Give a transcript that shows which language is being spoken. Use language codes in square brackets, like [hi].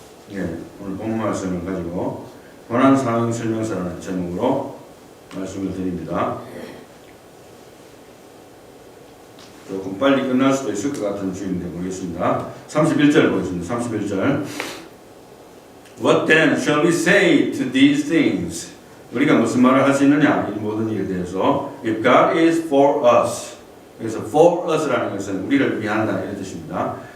[ko] 네, 오늘 본문 말씀을 가지고 고난 상황 설명서라는 제목으로 말씀을 드립니다. 조금 빨리 끝날 수도 있을 것 같은 주인데 보겠습니다. 31절 보겠습니다. 31절. [en] What then shall we say to these things? [ko] 우리가 무슨 말을 할 수 있느냐? 이 모든 일에 대해서 [en] If God is for us. [ko] 그래서 [en] for us [ko] 라는 것은 우리를 위한다 이런 뜻입니다.